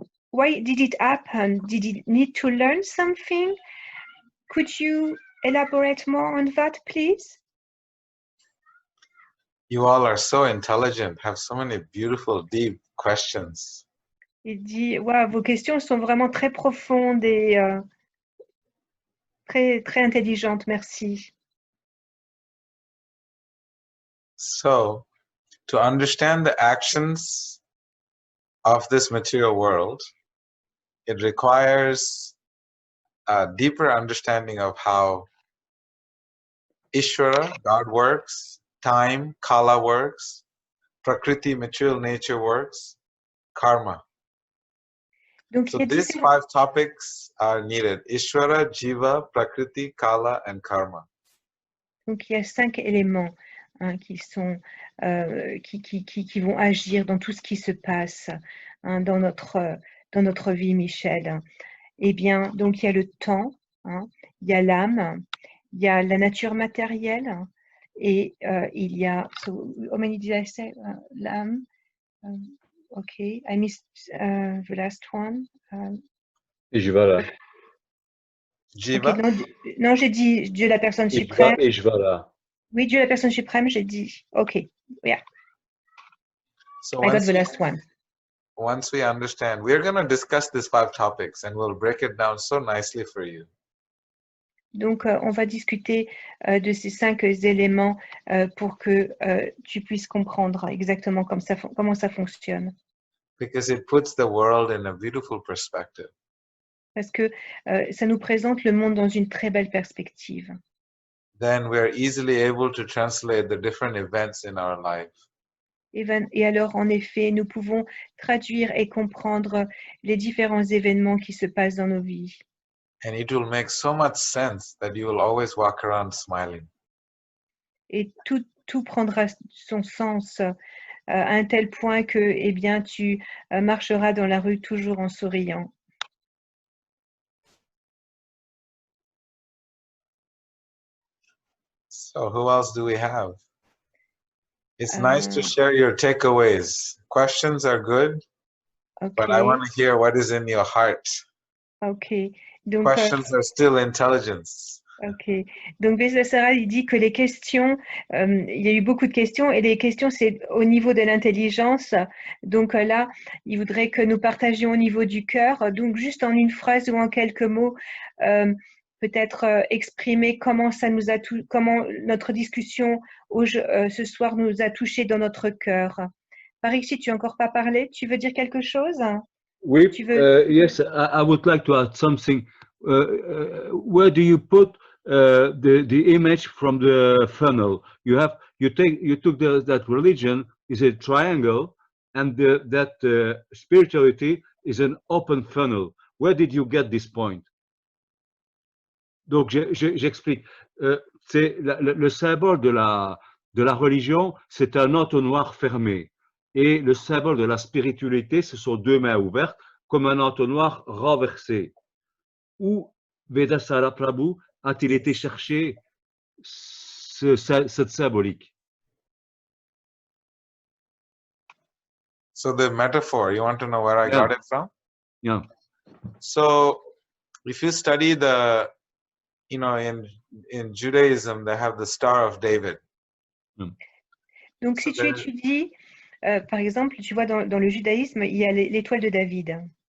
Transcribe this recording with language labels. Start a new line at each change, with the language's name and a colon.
English: Why did it happen? Did he need to learn something? Could you elaborate more on that, please? You all are so intelligent, have so many beautiful, deep questions.
French: Il dit, wow, vos questions sont vraiment très profondes et très intelligentes. Merci.
English: So, to understand the actions of this material world, it requires a deeper understanding of how Ishvara, God works, time, Kala works, Prakriti, material nature works, karma.
French: Donc,
English: so these 5 topics are needed: Ishvara, Jiva, Prakriti, Kala, and Karma.
French: Donc, il y a 5 éléments qui sont qui vont agir dans tout ce qui se passe dans notre vie, Michel. Eh bien, donc il y a le temps, il y a l'âme, il y a la nature matérielle et il y a.
English: So, how many did I say? L'âme. Okay, I missed the last one.
French: Et Jvala. Jiva? Ok, non, j'ai dit Dieu la personne Ishva suprême. et Jvala. Oui, Dieu la personne suprême, j'ai dit.
English: Ok, yeah, So I got the last one. once we understand, we're going to discuss these 5 topics and we'll break it down so nicely for you.
French: Donc, on va discuter de ces 5 éléments pour que tu puisses comprendre exactement comment ça fonctionne.
English: Because it puts the world in a beautiful perspective.
French: Parce que ça nous présente le monde dans une très belle perspective.
English: Then we're easily able to translate the different events in our life.
French: Et alors, en effet, nous pouvons traduire et comprendre les différents événements qui se passent dans nos vies.
English: And it will make so much sense that you will always walk around smiling.
French: Et tout prendra son sens à un tel point que, eh bien, tu marcheras dans la rue toujours en souriant.
English: So who else do we have? It's nice to share your takeaways. Questions are good, but I want to hear what is in your heart.
French: Ok. Donc,
English: Questions are still intelligence.
French: ok. Donc, Vedasara, il dit que les questions, il y a eu beaucoup de questions et les questions, c'est au niveau de l'intelligence. Donc là, il voudrait que nous partagions au niveau du cœur. Donc, juste en une phrase ou en quelques mots, peut-être exprimer comment comment notre discussion ce soir nous a touchés dans notre cœur. Parixi, tu n'as encore pas parlé? Tu veux dire quelque chose?
English: Oui, yes, I would like to add something. Where do you put the image from the funnel? You took that religion is a triangle, and that spirituality is an open funnel. Where did you get this point?
French: Donc j'explique. C'est le symbole de la religion, c'est un entonnoir fermé. Et le symbole de la spiritualité, ce sont 2 mains ouvertes, comme un entonnoir renversé. Où Vedasara Prabhu a-t-il été chercher cette symbolique?
English: So the metaphor, you want to know where I got it from? Yeah. So if you study in Judaism, they have the Star of David.
French: Donc, si tu étudies, par exemple, tu vois, dans le judaïsme, il y a l'étoile de David.